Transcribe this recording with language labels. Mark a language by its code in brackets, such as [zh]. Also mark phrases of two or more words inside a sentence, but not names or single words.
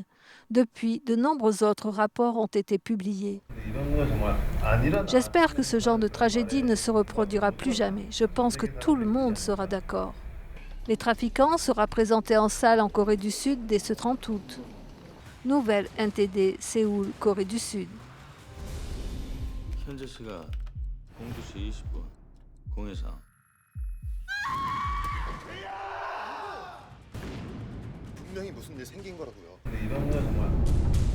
[fr] Depuis, de nombreux autres rapports ont été publiés. J'espère que ce genre de tragédie ne se reproduira plus jamais. Je pense que tout le monde sera d'accord. Les Trafiquants sera présenté en salle en Corée du Sud dès ce 30 août. Nouvelle NTD, Séoul, Corée du Sud. [ko] 현재 시각 02시 20분 공해상 분명히 무슨 일 생긴 거라고요. 근데 이번 거 정말